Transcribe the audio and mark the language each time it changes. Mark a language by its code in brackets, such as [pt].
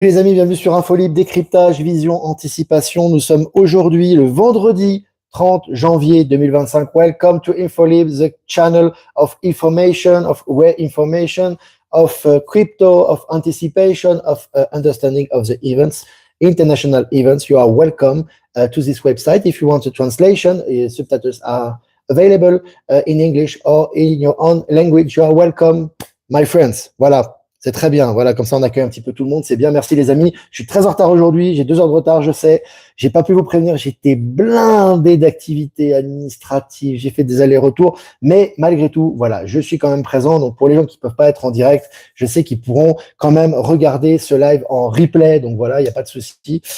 [fr] Les amis, bienvenue sur Infolib, décryptage, vision, anticipation. Nous sommes aujourd'hui le vendredi 30 janvier 2025. [en] Welcome to Infolib, the channel of information, of aware information, of crypto, of anticipation, of understanding of the events, international events. You are welcome to this website. If you want a translation, subtitles are available in English or in your own language. You are welcome, my friends. [fr] Voilà. C'est très bien, voilà, comme ça on accueille un petit peu tout le monde, c'est bien, merci les amis. Je suis très en retard aujourd'hui, j'ai 2 heures de retard, je sais, j'ai pas pu vous prévenir, j'étais blindé d'activités administratives, j'ai fait des allers-retours, mais malgré tout, voilà, je suis quand même présent, donc pour les gens qui peuvent pas être en direct, je sais qu'ils pourront quand même regarder ce live en replay, donc voilà, il n'y a pas de souci.